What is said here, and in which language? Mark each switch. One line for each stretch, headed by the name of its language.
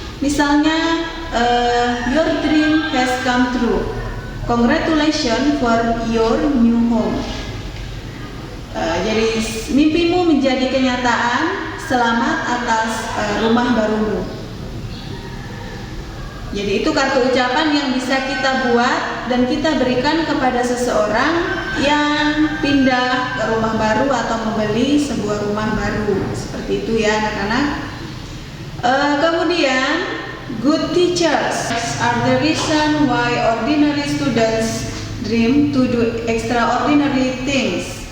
Indonesian: Misalnya
English: your dream has come true. Congratulations for your new home.
Indonesian: Jadi mimpimu menjadi kenyataan. Selamat atas rumah barumu. Jadi itu kartu ucapan yang bisa kita buat dan kita berikan kepada seseorang yang pindah ke rumah baru atau membeli sebuah rumah baru. Seperti itu ya anak-anak. Kemudian
English: good teachers are the reason why ordinary students dream to do extraordinary things.